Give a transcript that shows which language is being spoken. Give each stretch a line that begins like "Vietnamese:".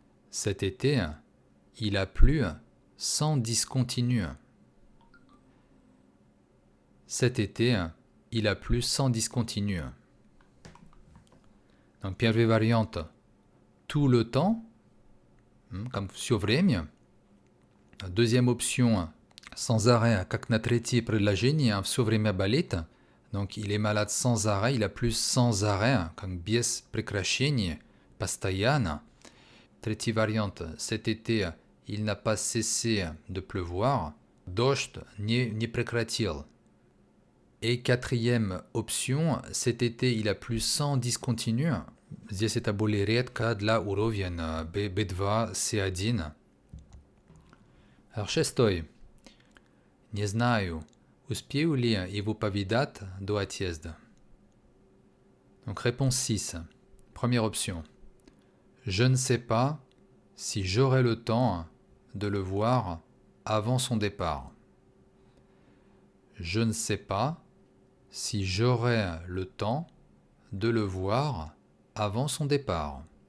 French: Cet été, il a plu sans discontinu. Cet été, il a plu sans discontinu. Donc,
Russian: первая
French: variante, tout le temps, comme
Russian: все время.
French: Deuxième option, sans arrêt,
Russian: как на третье предложение, все время болит.
French: Donc, il est malade sans arrêt, il a plu sans arrêt, comme
Russian: без прекращения, постоянно. Третья
French: variante, cet été, il n'a pas cessé de pleuvoir.
Russian: Дождь не прекратил.
French: Et quatrième option, cet été, il a plu sans discontinu.
Russian: Здесь это более редко для уровня B2, C1.
French: Alors, шестой.
Russian: Не знаю, успею ли его повидать до отъезда.
French: Donc, réponse 6. Première option. Je ne sais pas si j'aurai le temps de le voir avant son départ. Je ne sais pas si j'aurai le temps de le voir avant son départ.